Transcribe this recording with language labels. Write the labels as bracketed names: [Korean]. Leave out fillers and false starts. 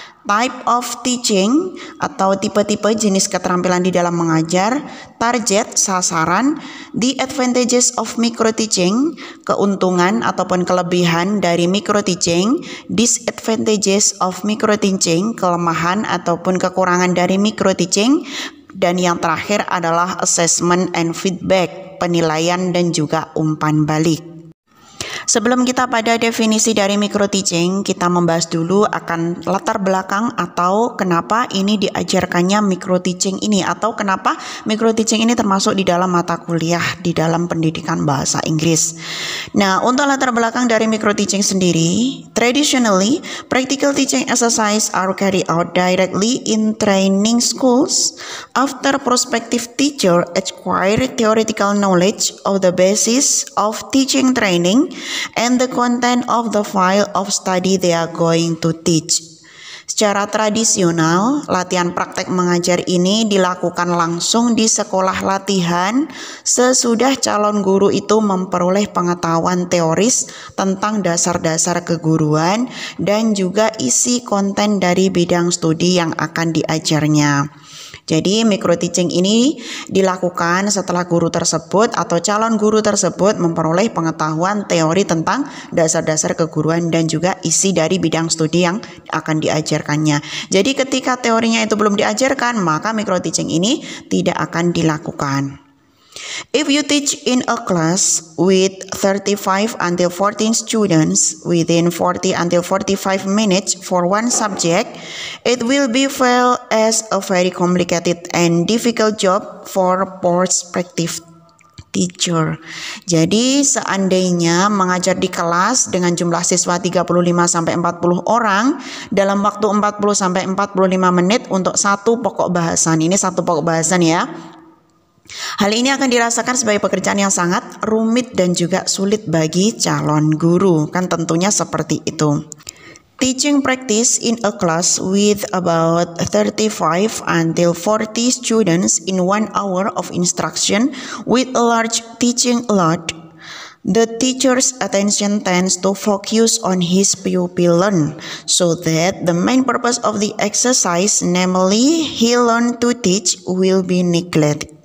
[Indonesian] type of teaching atau tipe-tipe jenis keterampilan di dalam mengajar, target, sasaran, [English] the advantages of micro teaching, [Indonesian] keuntungan ataupun kelebihan dari micro teaching, [English] disadvantages of micro teaching, [Indonesian] kelemahan ataupun kekurangan dari micro teaching, dan yang terakhir adalah [English] assessment and feedback, [Indonesian] penilaian dan juga umpan balik. Sebelum kita pada definisi dari micro teaching, kita membahas dulu akan latar belakang atau kenapa ini diajarkannya micro teaching ini, atau kenapa micro teaching ini termasuk di dalam mata kuliah di dalam pendidikan bahasa Inggris. Nah, untuk latar belakang dari micro teaching sendiri, [English] traditionally practical teaching exercise are carried out directly in training schools after prospective teacher acquire theoretical knowledge of the basis of teaching training and the content of the file of study they are going to teach. [Indonesian] Secara tradisional, latihan praktek mengajar ini dilakukan langsung di sekolah latihan sesudah calon guru itu memperoleh pengetahuan teoris tentang dasar-dasar keguruan dan juga isi konten dari bidang studi yang akan diajarnya. Jadi micro teaching ini dilakukan setelah guru tersebut atau calon guru tersebut memperoleh pengetahuan teori tentang dasar-dasar keguruan dan juga isi dari bidang studi yang akan diajarkannya. Jadi ketika teorinya itu belum diajarkan, maka micro teaching ini tidak akan dilakukan. [English] If you teach in a class with 35 until 14 students within 40 until 45 minutes for one subject, it will be felt as a very complicated and difficult job for prospective teacher. [Indonesian] Jadi seandainya mengajar di kelas dengan jumlah siswa 35 sampai 40 orang dalam waktu 40 sampai 45 menit untuk satu pokok bahasan. Ini satu pokok bahasan ya. Hal ini akan dirasakan sebagai pekerjaan yang sangat rumit dan juga sulit bagi calon guru. Kan tentunya seperti itu. [English] Teaching practice in a class with about 35 until 40 students in 1 hour of instruction with a large teaching load. The teacher's attention tends to focus on his pupil learn, so that the main purpose of the exercise, namely he learn to teach, will be neglected.